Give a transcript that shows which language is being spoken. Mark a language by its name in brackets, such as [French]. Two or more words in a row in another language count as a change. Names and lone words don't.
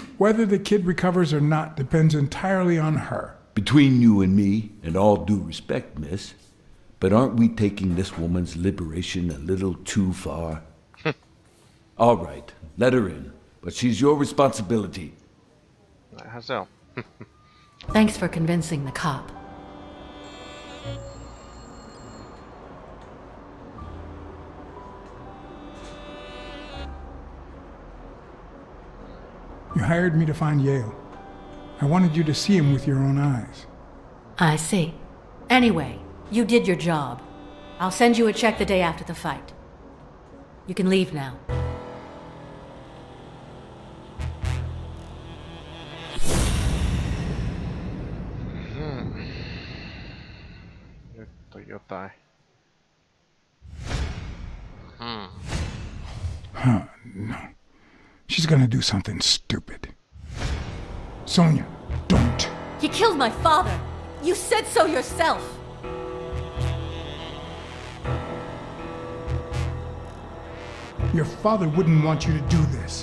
[English] Whether the kid recovers or not depends entirely on her. Between you and me, and all due respect, miss, but aren't we taking this woman's liberation a little too far? All right, let her in, but she's your responsibility. [Finnish] Näinhän se on. [English] Thanks for convincing the cop. You hired me to find Yale. I wanted you to see him with your own eyes. I see. Anyway, you did your job. I'll send you a check the day after the fight. You can leave now. [Finnish] Nyt on jotain. [English] No. She's gonna do something stupid. Sonia, don't. You killed my father! You said so yourself! Your father wouldn't want you to do this.